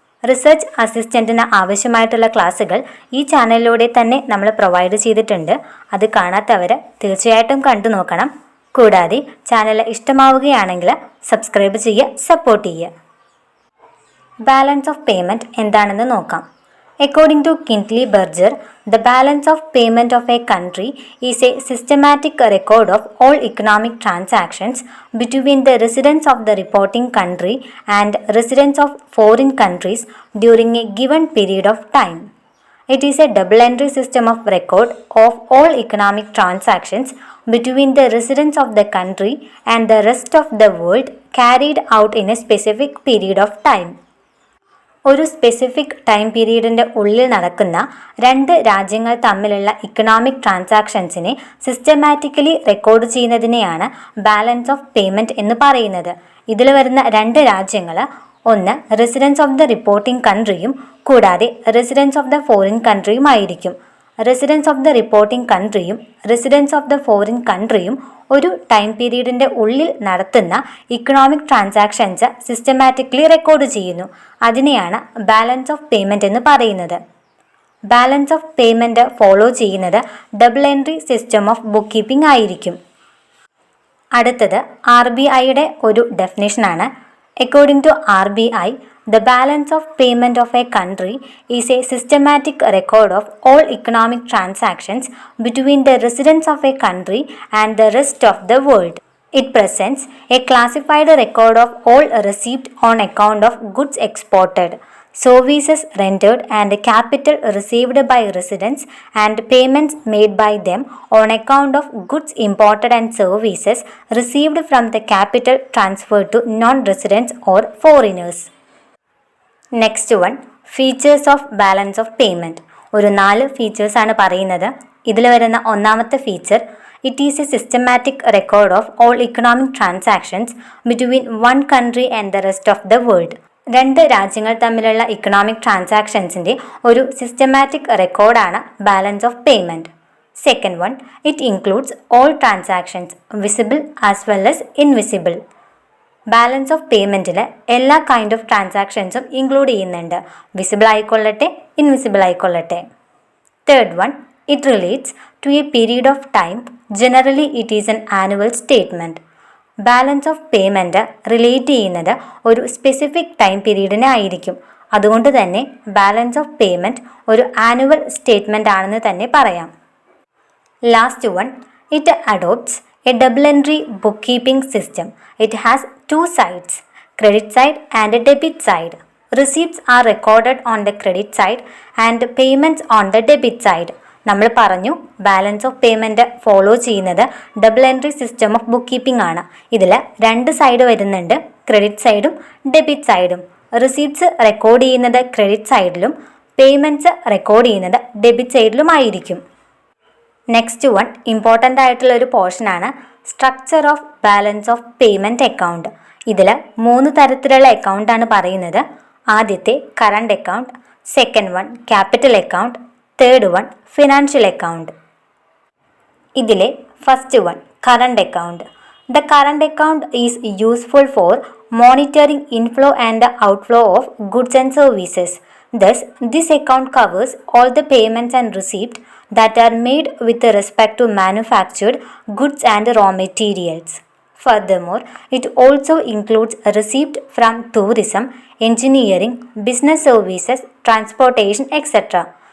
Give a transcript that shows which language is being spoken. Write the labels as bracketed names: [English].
[Malayalam] Research അസിസ്റ്റൻറ്റിന് ആവശ്യമായിട്ടുള്ള ക്ലാസ്സുകൾ ഈ ചാനലിലൂടെ തന്നെ നമ്മൾ പ്രൊവൈഡ് ചെയ്തിട്ടുണ്ട്. അത് കാണാത്തവർ തീർച്ചയായിട്ടും കണ്ടു നോക്കണം. കൂടാതെ ചാനൽ ഇഷ്ടമാവുകയാണെങ്കിൽ സബ്സ്ക്രൈബ് ചെയ്യുക, സപ്പോർട്ട് ചെയ്യുക. ബാലൻസ് ഓഫ് പേയ്മെൻറ്റ് എന്താണെന്ന് നോക്കാം. [English] According to Kintley Berger, the balance of payment of a country is a systematic record of all economic transactions between the residents of the reporting country and residents of foreign countries during a given period of time. It is a double-entry system of record of all economic transactions between the residents of the country and the rest of the world carried out in a specific period of time. [Malayalam] ഒരു specific time പീരീഡിൻ്റെ ഉള്ളിൽ നടക്കുന്ന രണ്ട് രാജ്യങ്ങൾ തമ്മിലുള്ള economic ട്രാൻസാക്ഷൻസിനെ systematically record ചെയ്യുന്നതിനെയാണ് balance of payment എന്ന് പറയുന്നത്. ഇതിൽ വരുന്ന രണ്ട് രാജ്യങ്ങൾ, ഒന്ന് റെസിഡൻസ് ഓഫ് ദ റിപ്പോർട്ടിംഗ് കൺട്രിയും കൂടാതെ റെസിഡൻസ് ഓഫ് ദ ഫോറിൻ കൺട്രിയും ആയിരിക്കും. Residence of the reporting കൺട്രിയും residence of the foreign കൺട്രിയും ഒരു ടൈം പീരീഡിൻ്റെ ഉള്ളിൽ നടത്തുന്ന ഇക്കണോമിക് ട്രാൻസാക്ഷൻസ് സിസ്റ്റമാറ്റിക്കലി റെക്കോർഡ് ചെയ്യുന്നു. അതിനെയാണ് ബാലൻസ് ഓഫ് പേയ്മെൻറ്റ് എന്ന് പറയുന്നത്. ബാലൻസ് ഓഫ് പേയ്മെൻറ്റ് ഫോളോ ചെയ്യുന്നത് double entry system of book keeping ആയിരിക്കും. അടുത്തത് RBIയുടെ ഒരു ഡെഫിനിഷനാണ്. [English] According to RBI, the balance of payment of a country is a systematic record of all economic transactions between the residents of a country and the rest of the world. It presents a classified record of all received on account of goods exported, services rendered and capital received by residents and payments made by them on account of goods imported and services received from the capital transferred to non-residents or foreigners. [Malayalam] Next one, features of balance of payment. ഒരു 4 ഫീച്ചേഴ്സാണ് പറയുന്നത്. ഇതിൽ വരുന്ന ഒന്നാമത്തെ feature, [English] It is a systematic record of all economic transactions between one country and the rest of the world. [Malayalam] രണ്ട് രാജ്യങ്ങൾ തമ്മിലുള്ള economic ട്രാൻസാക്ഷൻസിൻ്റെ ഒരു systematic റെക്കോർഡാണ് balance of payment. [English] Second one, it includes all transactions visible as well as invisible. [Malayalam] Balance of പേയ്മെൻറ്റിൽ എല്ലാ kind of ട്രാൻസാക്ഷൻസും include ചെയ്യുന്നുണ്ട്, visible ആയിക്കൊള്ളട്ടെ invisible ആയിക്കൊള്ളട്ടെ. [English] Third one, it relates to a period of time, generally it is an annual statement. [Malayalam] Balance of payment relate ചെയ്യുന്നത് ഒരു specific time പീരീഡിനെ ആയിരിക്കും. അതുകൊണ്ട് തന്നെ balance of payment ഒരു ആനുവൽ സ്റ്റേറ്റ്മെൻ്റ് ആണെന്ന് തന്നെ പറയാം. [English] Last one, it adopts a double entry bookkeeping system. It has two sides, credit side and a debit side. Receipts are recorded on the credit side and payments on the debit side. [Malayalam] നമ്മൾ പറഞ്ഞു balance of payment follow ചെയ്യുന്നത് double entry system of book keeping ആണ്. ഇതിൽ രണ്ട് side വരുന്നുണ്ട്, credit സൈഡും debit സൈഡും. Receipts record ചെയ്യുന്നത് ക്രെഡിറ്റ് സൈഡിലും പേയ്മെൻറ്റ്സ് റെക്കോർഡ് ചെയ്യുന്നത് ഡെബിറ്റ് സൈഡിലും ആയിരിക്കും. നെക്സ്റ്റ് വൺ, ഇമ്പോർട്ടൻ്റ് ആയിട്ടുള്ള ഒരു പോർഷനാണ് structure of balance of payment account. ഇതിൽ 3 തരത്തിലുള്ള അക്കൗണ്ടാണ് പറയുന്നത്. ആദ്യത്തെ current account, second one capital account, third one financial account. ഇതിലെ [English] First one current account. The current account is useful for monitoring inflow and outflow of goods and services. Thus, this account covers all the payments and receipts that are made with respect to manufactured goods and raw materials. Furthermore, it also includes a receipt from tourism, engineering, business services, transportation, etc.